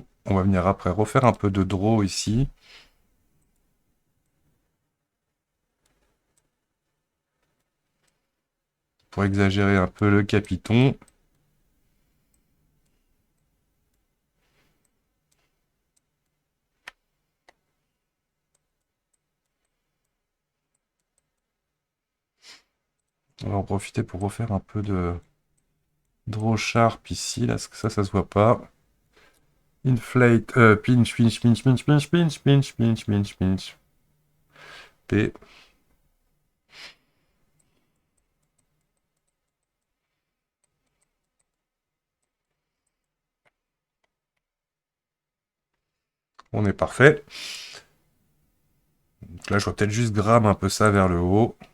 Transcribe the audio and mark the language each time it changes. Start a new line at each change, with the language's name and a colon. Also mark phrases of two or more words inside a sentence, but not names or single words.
French: On va venir après refaire un peu de draw ici. Pour exagérer un peu le capiton. On va en profiter pour refaire un peu de
English: draw sharp
French: ici, là, parce que ça se voit pas.
English: Inflate, pinch, pinch, pinch, pinch, pinch, pinch, pinch, pinch, pinch, pinch.
French: P. On est parfait. Donc là, je vais peut-être juste gramme un peu ça vers le haut.